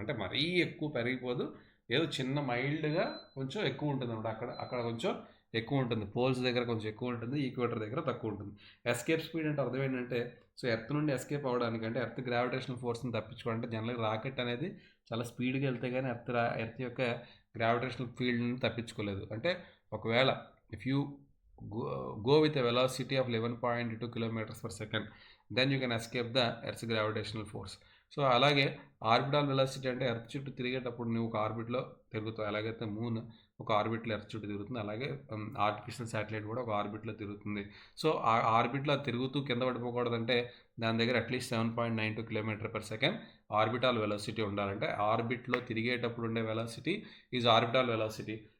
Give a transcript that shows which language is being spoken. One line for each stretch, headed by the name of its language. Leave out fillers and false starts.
Telugu: అంటే మరీ ఎక్కువ పెరిగిపోదు, ఏదో చిన్న మైల్డ్గా కొంచెం ఎక్కువ ఉంటుంది అనమాట. అక్కడ కొంచెం ఎక్కువ ఉంటుంది, పోల్స్ దగ్గర కొంచెం ఎక్కువ ఉంటుంది, ఈక్వేటర్ దగ్గర తక్కువ ఉంటుంది. ఎస్కేప్ స్పీడ్ అంటే అర్థం ఏంటంటే సో ఎర్త్ నుండి ఎస్కేప్ అవ్వడానికి, అంటే ఎర్త్ గ్రావిటేషనల్ ఫోర్స్ని తప్పించుకోవాలంటే జనరల్గా రాకెట్ అనేది చాలా స్పీడ్గా వెళ్తే కానీ ఎర్త్ యొక్క గ్రావిటేషనల్ ఫీల్డ్ని తప్పించుకోలేదు. అంటే ఒకవేళ
English: If you go with a velocity of 11.2 km/s, then you can escape the earth's gravitational force.
Telugu: So అలాగే ఆర్బిటాల్ వెలాసిటీ అంటే ఎర్త్ చుట్టూ తిరిగేటప్పుడు నువ్వు ఒక ఆర్బిట్లో తిరుగుతావు. ఎలాగైతే మూన్ ఒక ఆర్బిట్లో ఎర్త్ చుట్టూ తిరుగుతుంది, అలాగే ఆర్టిఫిషియల్ శాటిలైట్ కూడా ఒక ఆర్బిట్లో తిరుగుతుంది. సో ఆ ఆర్బిట్లో తిరుగుతూ కింద పడిపోకూడదంటే దాని దగ్గర అట్లీస్ట్ 7.92 km/s ఆర్బిటాల్ వెలాసిటీ ఉండాలంటే ఆర్బిట్లో తిరిగేటప్పుడు ఉండే వెలాసిటీ ఈజ్ ఆర్బిటాల్ వెలాసిటీ.